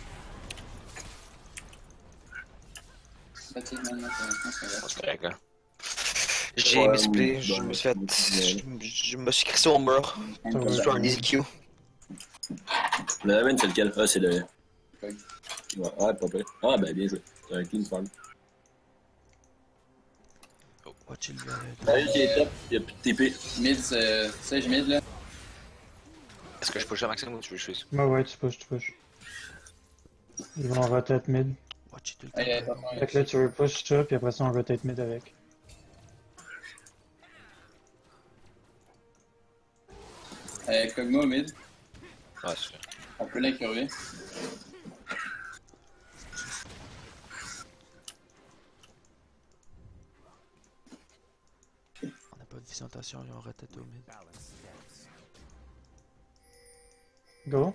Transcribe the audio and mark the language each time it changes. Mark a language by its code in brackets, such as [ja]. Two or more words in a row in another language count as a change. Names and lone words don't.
[fr] Fatigue maintenant, pour l'instant, ça va. C'est correct, là. J'ai misplay, je me suis fait... Je me suis crissé au mur. Ça va. Sur un easy Q. Le Raven, c'est lequel? Ah, c'est le. Ok. Ouais, pas pire. Ah, ben, bien joué. C'est un [en] clean farm. Watch it, [fr] là. Darius, il est top. Il y a plus de TP. Mid, Sage mid là. Est-ce que je push à Maxime ou tu veux que je fasse? Ouais, tu pushes. Ils vont [en] rotate mid. Watch it [fr] tout le Allez, temps. attention. Fait que là, tu veux push ça, puis après ça, on [en] rotate mid [fr] avec. Kog'Maw mid. Ouais, c'est ça. On peut l'incurver. On n'a pas de vision, attention, ils ont raté au mid. Go.